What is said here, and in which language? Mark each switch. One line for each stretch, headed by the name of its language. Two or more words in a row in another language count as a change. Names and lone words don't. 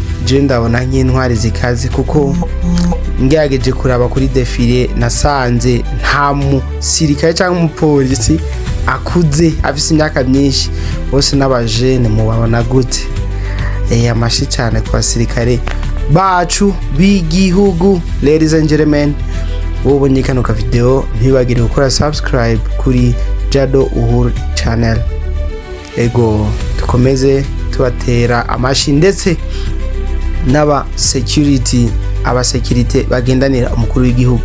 Rundi: Je ndabona nk'intwari zikaze, kuko ngerageje kuraba kuri defile nasanze nta musirikare cyangwa umupolisi akuze afise imyaka myinshi, bose n'abajene. Mubabona gute? Amashi cyane ku basirikare bacu b'igihugu.
English: Ladies and gentlemen,
Rundi: ubonye kano ka video ntibagire gukora subscribe kuri Jado Uhuru channel. Ego tukomeze tubatera amashi, ndetse n'aba security bagendanira umukuru w'igihugu.